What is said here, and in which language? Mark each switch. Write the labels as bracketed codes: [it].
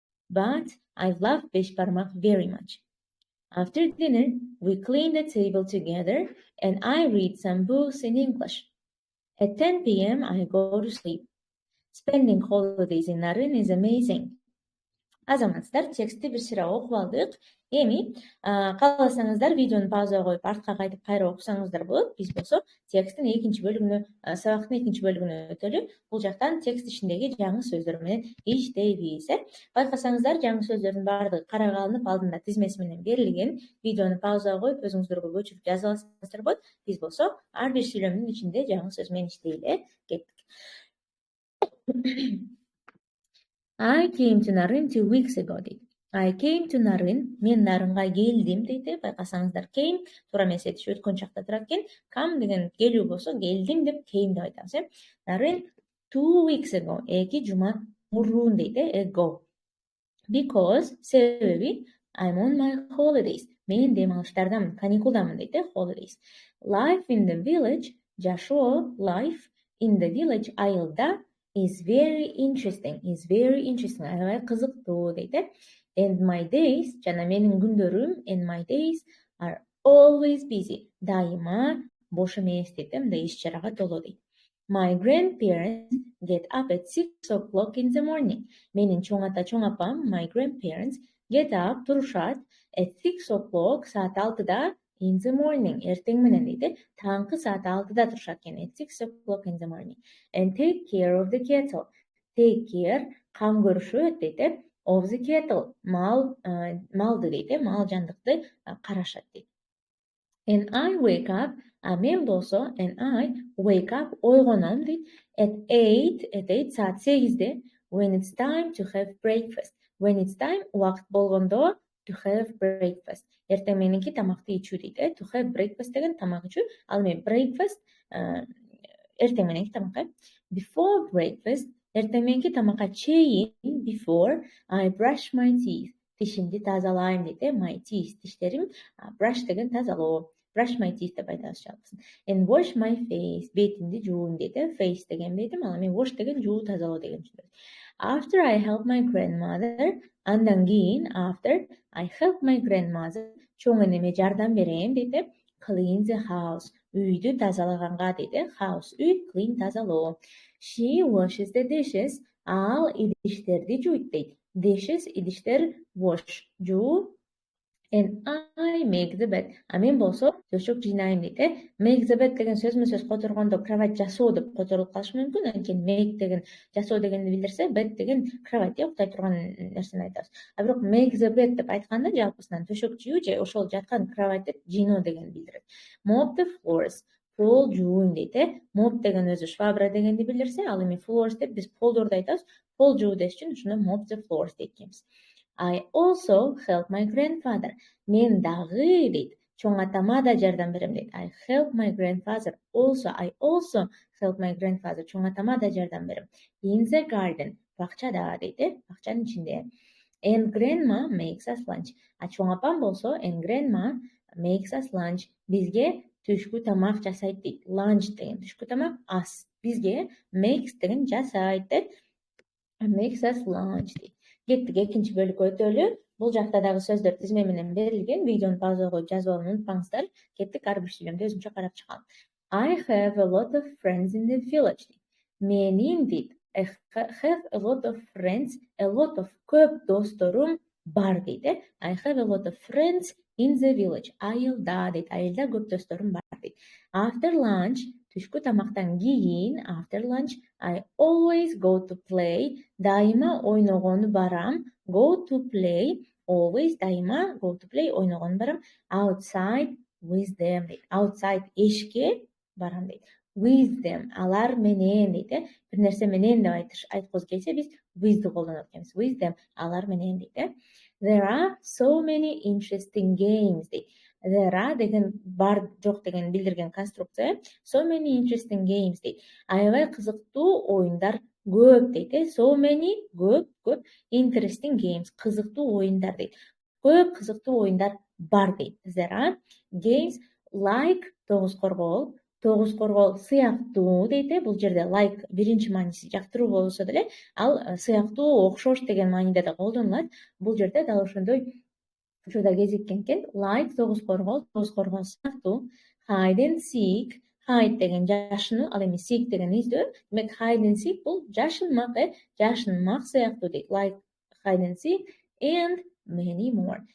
[en] But I love Beshparmak very much. After dinner, we clean the table together and I read some books in English. At 10 p.m., I go to sleep. Spending holidays in Naren is amazing. [ky] Азаматсыздар, текстти бир сыйра окуп алдык. Эми кааласаңыздар видеону паузага коюп артка кайтып кайра окусаңыздар болот. Биз болсо тексттин экинчи бөлүгүнө, сабактын экинчи бөлүгүнө өтөлү. Бул жактан текст ичиндеги жаңы сөздөр менен иштейбиз. Байкасаңыздар, жаңы сөздөрдүн баардыгы карага алынып, алдында тизмеси менен берилген. Видеону паузага коюп өзүңүздөргө көчүрүп жазып алсаңыздар болот. Биз болсо ар бир сүйлөмдүн ичинде жаңы сөз менен иштейли. Кеттик. [en] I came to Naren 2 weeks ago дейт. I came to Naren, [ky] мен Нарынга келдим дейт. Байкасаңыздар, came туура эмес этиш өткөн чакта турат экен. Come деген келүү болсо, келдим деп came деп айтабыз. [en] Naren 2 weeks ago, [ky] 2 жума мурун дейт. [en] Ago. Because, себеби, I'm on my holidays. [ky] Мен дем алыштардамын, каникулдамын дейт. Holidays. [en] Life in the village, жашоо, life in the village, айылда is very interesting. [ky] Аябай кызыктуу дейт. [en] And my days, [ky] жана менин күндөрүм, [en] and my days are always busy. [ky] Дайыма бош эмес дейт. Мындай иш чарага толо дейт. [en] My grandparents get up at 6 o'clock in the morning. [ky] Менин чоң ата, чоң апам, [en] my grandparents get up, [ky] турушат, [en] at 6 o'clock, [ky] саат 6-да, [en] in the morning, [ky] эртең менен дейт. Таңкы саат 6-да турушат экен. [en] At 6 o'clock in the morning. And take care of the kettle. Take care, [ky] кам көрүшөт дейт. [en] Of the kettle, [ky] малды дейт. Мал жандыкты карашат дейт. [en] And I wake up, [ky] мен болсо, [en] and I wake up, [ky] ойгоном дейт. [en] At 8 [ky] саат 8-де, [en] when it's time to have breakfast. When it's time, [ky] убакыт болгондо, [en] to have breakfast. [ky] Эртең мененки тамакты ичүү дейт. [en] To have breakfast [ky] деген тамак ичүү. Ал эми breakfast эртең мененки тамак. [en] Before breakfast, [ky] эртең мененки тамакка чейин, [en] before, I brush my teeth. [ky] тишимди тазалайм дейт. My teeth, тиштерим, brush деген тазалоо. [en] Brush my teeth [ky] деп айтабыз жалпысын. [en] And wash my face, [ky] бетимди жууйм дейт. Face деген бетим, ал эми wash деген жуу, тазалоо деген түшүнөт. [en] After I help my grandmother, [ky] андан кийин [en] after I help my grandmother, [ky] чоң энеме жардам берем дейт. [en] Clean the house, [ky] үйдү тазалаганга дейт. House, үй, clean, тазалоо. [en] She washes the dishes, [ky] ал идиштерди жуйт дейт. Dishes, идиштер, wash, жуу. [en] And I make the bed. [ky] Мен болсо төшөк жыйнайм дейт. [en] Make the bed [ky] деген сөзмө сөз которгондо кровать жасоо деп которулуп калышы мүмкүн. Анткени make деген жасоо дегенди билдирсе, bed деген кровать, уктай турган нерсени айтабыз. А бирок [en] make the bed [ky] деп айтканда жалпысынан төшөк жуу же ошол жаткан кроватьты жыйноо дегенди билдирет. [en] Mop the floors, [ky] пол жууйм дейт. Mop деген өзү швабра дегенди билдирсе, ал эми floors деп биз полдорду айтабыз. Пол жуу деш үчүн ушуну [en] mop the floors [ky] дейт экенбиз. [en] I also help my grandfather. [ky] Мен дагы дейт. Чоң атама да жардам берем дейт. [en] I help my grandfather. I also help my grandfather. [ky] Чоң атама да жардам берем. [en] In the garden. [ky] Бакчада дейт. Бакчанын ичинде. [en] And grandma makes us lunch. [ky] Чоң апам болсо, [en] and grandma makes us lunch. [ky] Бизге түшкү тамак жасайт дейт. Lunch деген түшкү тамак, ас. Бизге makes деген жасайт дейт. [en] Makes us lunch дейт. [ky] Кеттик экинчи бөлүккө өтөлү. Бул жакта дагы сөздөр тизме менен берилген. Видеону пауза коюп жазып алууну унутпаңыздар. Кеттик ар бир сүйлөмдү өзүмчө карап чыгам. [en] I have a lot of friends in the village. [ky] Менин дейт. [en] I have a lot of friends, a lot of [ky] көп досторум бар дейт. [en] I have a lot of friends in the village. [ky] Айылда дейт. Айылда көп досторум бар дейт. [en] After lunch, [ky] түшкү тамактан кийин, [en] after lunch, I always go to play. [ky] Дайыма ойногону барам. [en] Go to play. Always, дайыма, go to play, [ky] ойногону барам. [en] Outside with them дейт. [ky] Outside, эшикке барам дейт. [en] With them, [ky] алар менен дейт. Бир нерсе менен деп айткыбыз келсе, биз with'ди колдонот экенбиз. [en] With them, [ky] алар менен дейт. [en] There are so many interesting games дейт. [ky] There are деген бар, жок деген билдирген конструкция. [en] So many interesting games дейт. [ky] Аябай кызыктуу оюндар көп дейт. [en] So many, [ky] көп, [en] interesting games, [ky] кызыктуу оюндар дейт. Көп кызыктуу оюндар бар дейт. [en] There are games like [ky] тогуз коргол сыяктуу дейт. Бул жерде like биринчи мааниси жактыруу болсо деле, ал сыяктуу, окшош деген мааниде да колдонулат. Бул жерде дал ошондой учурда кезиккен экен. Like тогуз коргол сыяктуу. [en] Hide and seek, [ky] hide деген жашынуу, ал эми seek деген издөө. Демек [en] hide and seek [ky] бул жашынмак сыяктуу дейт. [en] Like hide and seek and many more.